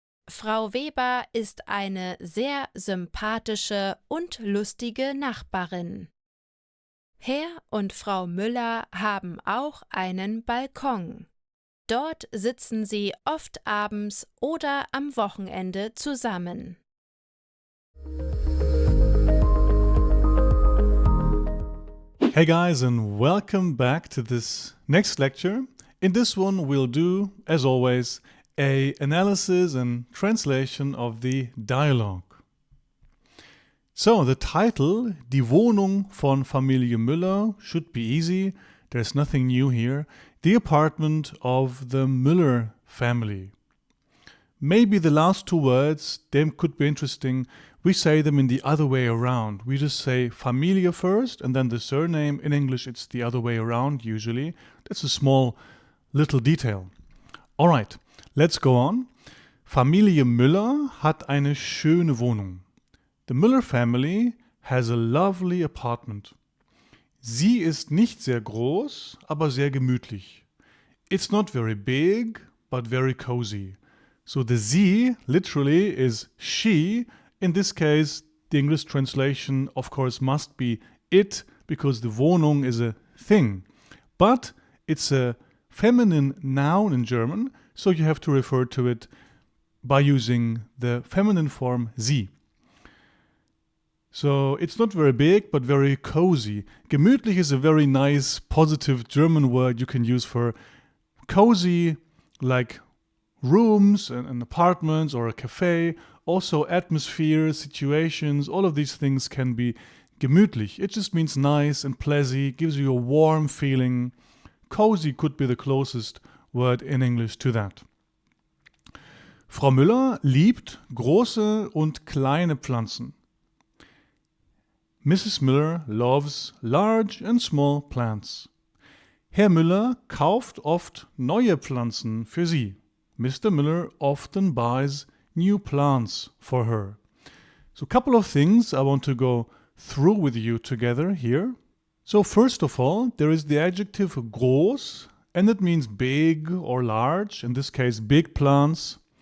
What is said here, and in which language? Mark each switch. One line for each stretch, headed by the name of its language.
German: Frau Weber ist eine sehr sympathische und lustige Nachbarin. Herr und Frau Müller haben auch einen Balkon. Dort sitzen sie oft abends oder am Wochenende zusammen.
English: Hey guys, and welcome back to this next lecture. In this one we'll do, as always, an analysis and translation of the dialogue. So, the title,
German: Die Wohnung von Familie Müller,
English: should be easy. There's nothing new here. The apartment of the Müller family. Maybe the last two words, they could be interesting. We say them in the other way around. We just say Familie first and then the surname. In English it's the other way around usually. That's a small little detail. Alright, let's go on.
German: Familie Müller hat eine schöne Wohnung.
English: The Müller family has a lovely apartment.
German: Sie ist nicht sehr groß, aber sehr gemütlich.
English: It's not very big, but very cozy. So the sie literally is she. In this case, the English translation, of course, must be it, because the Wohnung is a thing. But it's a feminine noun in German, so you have to refer to it by using the feminine form sie. So it's not very big, but very cozy. Gemütlich is a very nice, positive German word you can use for cozy, like rooms and apartments or a cafe. Also atmosphere, situations, all of these things can be gemütlich. It just means nice and pleasant, gives you a warm feeling. Cozy could be the closest word in English to that.
German: Frau Müller liebt große und kleine Pflanzen.
English: Mrs. Müller loves large and small plants.
German: Herr Müller kauft oft neue Pflanzen für sie.
English: Mr. Müller often buys new plants for her. So a couple of things I want to go through with you together here. So first of all, there is the adjective groß, and it means big or large, in this case big plants.